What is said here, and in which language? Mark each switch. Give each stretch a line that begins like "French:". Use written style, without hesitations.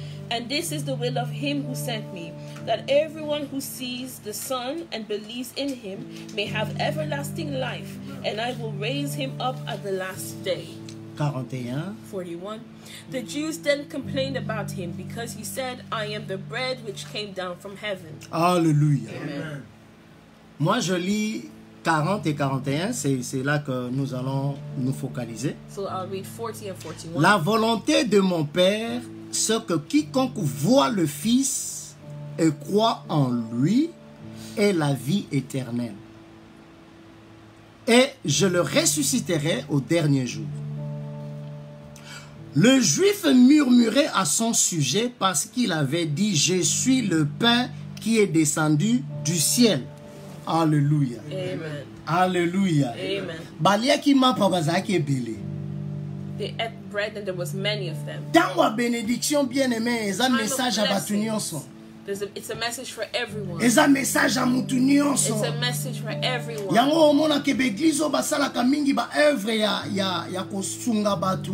English: And this is the will of him who sent me, that everyone who sees the Son and believes in him may have everlasting life, and I will raise him up at the last day. 41. 41. The Jews then complained about him because he said, I am the bread which came down from heaven.
French: Alléluia. Amen. Moi, je lis 40 et 41. C'est là que nous allons nous focaliser.
English: So I'll read 40 and 41.
French: La volonté de mon Père, c'est que quiconque voit le Fils et croit en lui ait la vie éternelle. Et je le ressusciterai au dernier jour. Le Juif murmurait à son sujet parce qu'il avait dit « Je suis le pain qui est descendu du ciel. » Alléluia. Amen. Alléluia. Amen.
Lingala: Baliaki mapa bazaki ebele.
English: They ate bread and there was many of them.
Lingala: Tango a bénédiction bien-aimé, eza
English: Time of
Lingala: message à batu nyonso.
English: It's a message for everyone.
Lingala: Eza message à mutu nyonso.
English: It's a message for everyone.
Lingala: Yango omona ke beglize o basalaka mingi ba œuvre ya kosunga batu.